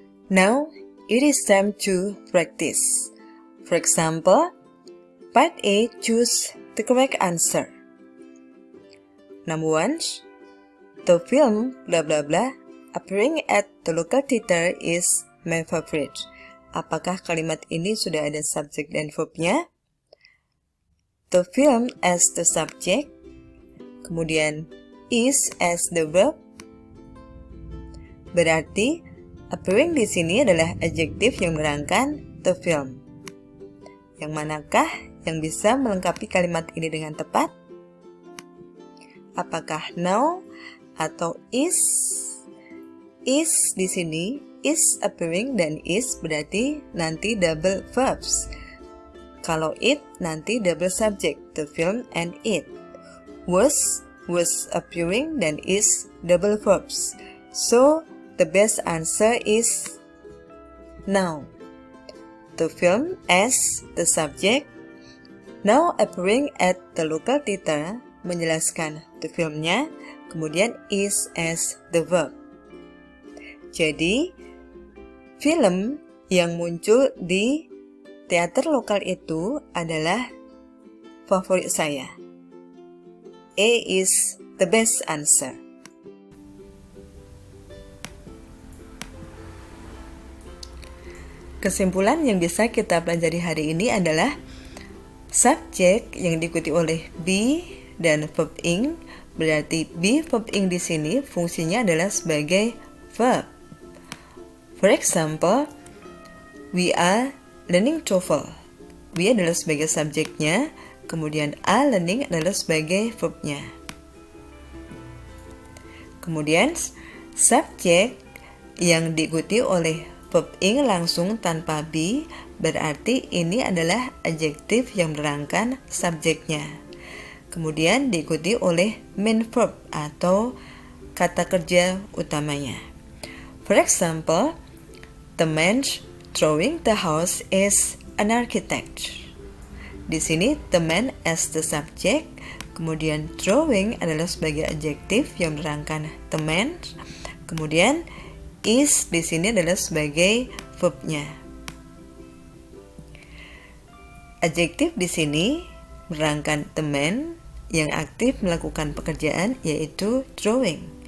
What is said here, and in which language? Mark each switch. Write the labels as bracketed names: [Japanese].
[English] Now, it is time to practice. For example, part A, choose the correct answer. Number 1, the film blah blah blah appearing at the local theater is my favorite. [Indonesian] Apakah kalimat ini sudah ada subjek dan verbnya? [English] The film as the subject, [Indonesian] kemudian [English] is as the verb. [Indonesian] Berarti appearing di sini adalah adjektif yang menerangkan the film. Yang manakah yang bisa melengkapi kalimat ini dengan tepat? Apakah now atau is? Is di sini [English] is appearing dan is [Indonesian] berarti nanti [English] double verbs. [Indonesian] Kalau [English] it nanti double subject, the film and it. Was appearing dan is double verbs. So the best answer is now. The film as the subject, now appearing at the local theater [Indonesian] menjelaskan [English] the filmnya, [Indonesian] kemudian [English] is as the verb. [Indonesian] Jadi, film yang muncul di teater lokal itu adalah favorit saya. [English] A is the best answer. [Indonesian] Kesimpulan yang bisa kita pelajari hari ini adalah subjek yang diikuti oleh be dan verb ing, berarti be verb ing di sini fungsinya adalah sebagai verb. [English] For example, we are learning TOEFL. [Indonesian] We adalah sebagai subjeknya, kemudian are learning adalah sebagai verbnya. Kemudian subjek yang diikuti oleh verb ing langsung tanpa be, berarti ini adalah adjektif yang menerangkan subjeknya. Kemudian diikuti oleh main verb atau kata kerja utamanya. [English] For example, the man drawing the house is an architect. [Indonesian] Di sini the man [English] as the subject, [Indonesian] kemudian drawing adalah sebagai adjektif yang menerangkan the man, kemudian is di sini adalah sebagai verbnya. Adjektif di sini menerangkan the man yang aktif melakukan pekerjaan yaitu drawing.